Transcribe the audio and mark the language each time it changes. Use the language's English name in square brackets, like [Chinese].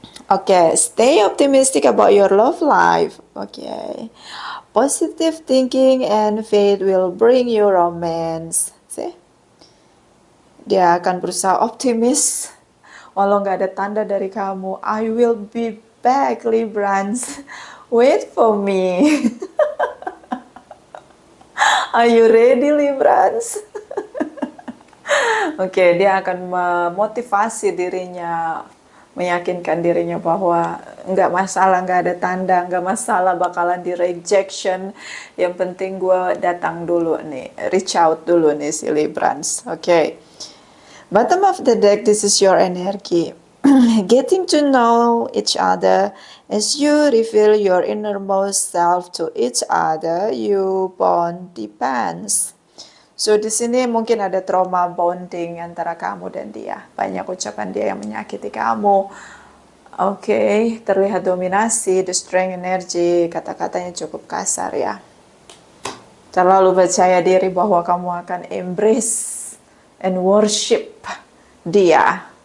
[English] Okay, stay optimistic about your love life. Okay, positive thinking and faith will bring you romance. See? [Indonesian] Dia akan berusaha optimis, walau nggak ada tanda dari kamu. [English] I will be back, Librans. Wait for me. Are you ready, Librans? [Indonesian] Oke, dia akan memotivasi dirinya, meyakinkan dirinya bahwa nggak masalah, nggak ada tanda, nggak masalah bakalan di rejection. Yang penting gue datang dulu nih, reach out dulu nih si Librans. Oke. [English] Bottom of the deck, this is your energy. Getting to know each other as you reveal your innermost self to each other, you bond depends. [Indonesian] So di sini mungkin ada trauma bonding antara kamu dan dia. Banyak ucapan dia yang menyakiti kamu. Oke, terlihat dominasi, [English] the strength energy, [Indonesian] kata-katanya cukup kasar ya. Terlalu percaya diri bahwa kamu akan [English] embrace and worship [Indonesian] dia.